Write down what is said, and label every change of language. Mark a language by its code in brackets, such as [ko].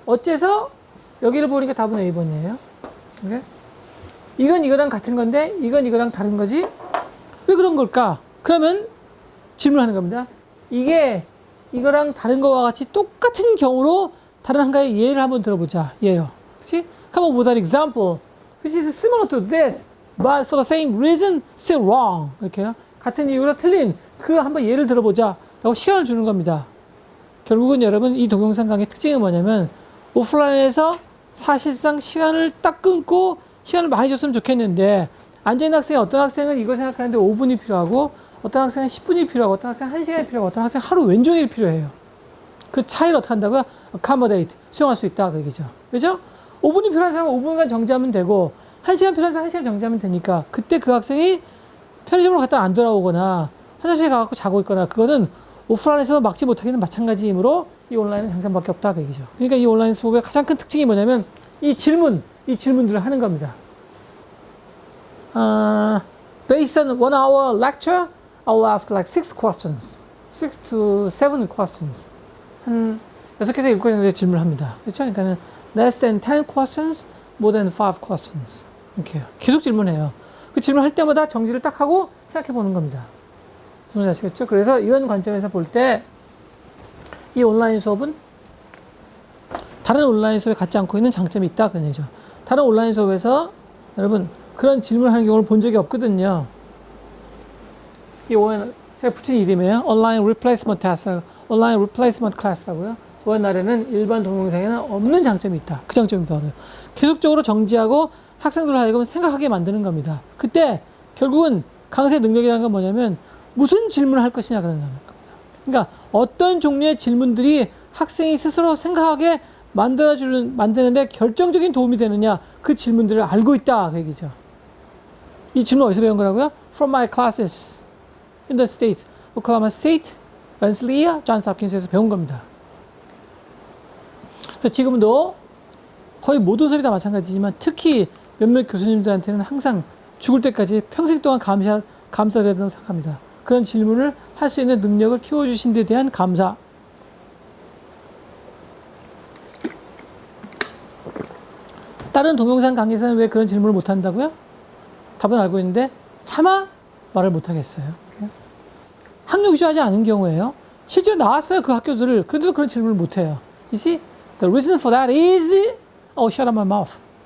[ko] 어째서 여기를 보니까 답은 A번이에요. 오케이? 이건 이거랑 같은 건데 이건 이거랑 다른 거지? 왜 그런 걸까? 그러면 질문하는 겁니다. 이게 이거랑 다른 거와 같이 똑같은 경우로 다른 한 가지 예를 한번 들어보자. 예요. 그치? [en] Come up with an example which is similar to this but for the same reason still wrong. [ko] 이렇게요. 같은 이유로 틀린 그 한번 예를 들어보자 라고 시간을 주는 겁니다. 결국은 여러분 이 동영상 강의 특징은 뭐냐면 오프라인에서 사실상 시간을 딱 끊고 시간을 많이 줬으면 좋겠는데 앉아있는 학생이 어떤 학생은 이거 생각하는데 5분이 필요하고 어떤 학생은 10분이 필요하고 어떤 학생은 1시간이 필요하고 어떤 학생은 하루 왼종일 필요해요. 그 차이를 어떻게 한다고요? accommodate, 수용할 수 있다 그 얘기죠. 그죠? 5분이 필요한 사람은 5분간 정지하면 되고 1시간 필요한 사람은 1시간 정지하면 되니까 그때 그 학생이 편의점으로 갔다 안 돌아오거나 화장실에 가서 자고 있거나 그거는 오프라인에서 막지 못하기는 마찬가지이므로 이 온라인은 장점밖에 없다 그 얘기죠. 그러니까 이 온라인 수업의 가장 큰 특징이 뭐냐면 이 질문들을 하는 겁니다. [en] Based on 1 hour lecture, I will ask like 6 questions. 6 to 7 questions. [ko] 한 6개에서 7개 정도의 질문을 합니다. 그렇죠? 그러니까는 [en] less than 10 questions, more than 5 questions. [ko] 이렇게요. 계속 질문해요. 그 질문할 때마다 정지를 딱 하고 생각해 보는 겁니다. 무슨 말인지 아시겠죠? 그래서 이런 관점에서 볼 때 이 온라인 수업은 다른 온라인 수업에 갖지 않고 있는 장점이 있다. 그런 얘기죠. 다른 온라인 수업에서 여러분 그런 질문을 하는 경우를 본 적이 없거든요. 이 오늘 제가 붙인 이름이에요. 온라인 리플레이스먼트 테스트, 온라인 리플레이스먼트 클래스라고요. ONR에는 일반 동영상에는 없는 장점이 있다. 그 장점이 바로 계속적으로 정지하고 학생들을 하여금 생각하게 만드는 겁니다. 그때 결국은 강사의 능력이라는 건 뭐냐면 무슨 질문을 할 것이냐 그런 겁니다. 그러니까 어떤 종류의 질문들이 학생이 스스로 생각하게 만드는데 결정적인 도움이 되느냐 그 질문들을 알고 있다 그 얘기죠. 이 질문 어디서 배운 거라고요? [en] From my classes in the States, Oklahoma State, Rensselaer, Johns Hopkins에서 [ko] 배운 겁니다. 그래서 지금도 거의 모든 수업이 다 마찬가지지만 특히 몇몇 교수님들한테는 항상 죽을 때까지 평생 동안 감사해야 된다고 생각합니다. 그런 질문을 할 수 있는 능력을 키워주신 데 대한 감사. 다른 동영상 강의에서는 왜 그런 질문을 못 한다고요? 답은 알고 있는데 차마 말을 못 하겠어요. 학력 위조하지 않은 경우에요. 실제로 나왔어요. 그 학교들을. 그런데도 그런 질문을 못 해요. [en] You see? The reason for that is oh, shut up my mouth.